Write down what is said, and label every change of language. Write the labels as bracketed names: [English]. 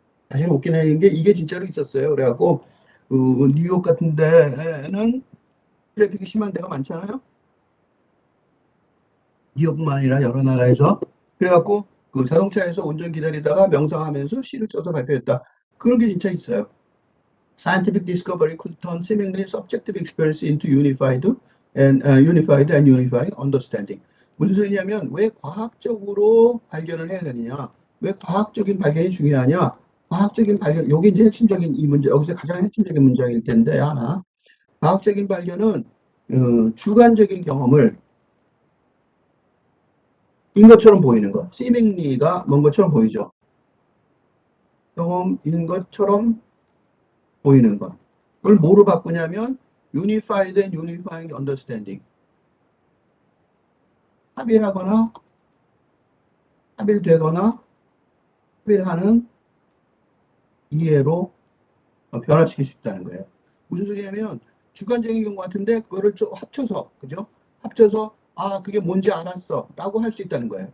[Korean] 사실 웃기는 게 이게 진짜로 있었어요. 그래갖고, 뉴욕 같은 데는 트래픽이 심한 데가 많잖아요? 뉴욕뿐만 아니라 여러 나라에서 그래갖고 그 자동차에서 운전 기다리다가 명상하면서 시를 써서 발표했다. 그런 게 진짜 있어요. [English] Scientific discovery could turn seemingly subjective experience into unified and unifying understanding. [Korean] 무슨 소리냐면 왜 과학적으로 발견을 해야 되느냐? 왜 과학적인 발견이 중요하냐? 과학적인 발견, 여기 이제 핵심적인 이 문제, 여기서 가장 핵심적인 문제일 텐데 하나. 과학적인 발견은 주관적인 경험을 인 것처럼 보이는 거. seemingly가 뭔 것처럼 보이죠. 경험인 것처럼 보이는 것. 그걸 뭐로 바꾸냐면 [English] unified and unifying understanding. [Korean] 합일하거나 합일되거나 합일하는 이해로 변화시킬 수 있다는 거예요. 무슨 소리냐면 주관적인 경우 같은데 그거를 좀 합쳐서 그죠? 합쳐서 아 그게 뭔지 알았어 라고 할 수 있다는 거예요.